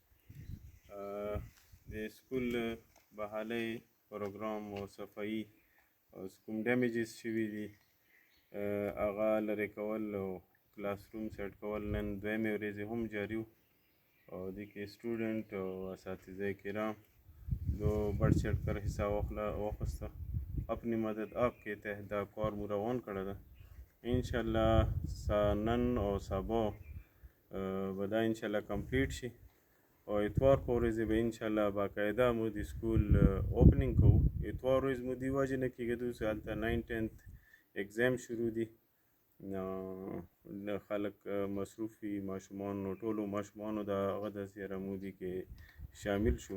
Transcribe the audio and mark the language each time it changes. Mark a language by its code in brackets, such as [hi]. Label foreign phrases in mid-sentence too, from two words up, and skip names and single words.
[ps] د سکول بحالۍ پروګرام او صفایي او کوم ډیمیجز شوي دي هغه لرې کول او کلاس روم سیټ کول نن دویمې ورځې هم جاري و او دې کې اسټوډنټ او اساتذه کرام دو [ur] بڑھ چڑھ کر حصہ [ps] واخیسته. [ur] اپنی مدد آپ کے تحت [ps] دا کار مو روان کړی ده. انشاءالله نن او سبا به دا انشاءالله کمپلیټ شي او اتوار په ورځې به انشاءالله باقاعده مو د سکول اوپننګ کوو. اتوار ورځ مو دې وجې نه کېږدو چې هلته 9-10 اگزام شروع دي، خلک مصروف وي، ماشومان نو ټولو ماشومانو د هغه داسې یاره مو دي کې شامل شو.